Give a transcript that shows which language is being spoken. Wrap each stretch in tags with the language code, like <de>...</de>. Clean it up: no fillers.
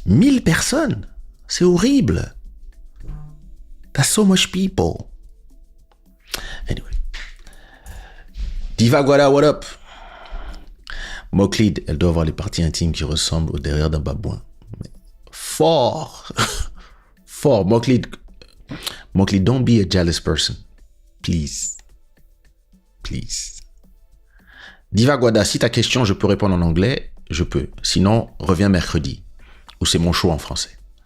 <fr>1000 personnes. C'est horrible.</fr> <en>That's so much people. Anyway. Diva Guada, what up?</en> <fr>Moklid, elle doit avoir les parties intimes qui ressemblent au derrière d'un babouin. Fort. Fort.</fr> <en>Moklid, don't be a jealous person. Please. Please.</en> <fr>Diva Guada, si ta question, je peux répondre en anglais, je peux. Sinon, reviens mercredi. Ou c'est mon show en français.</fr>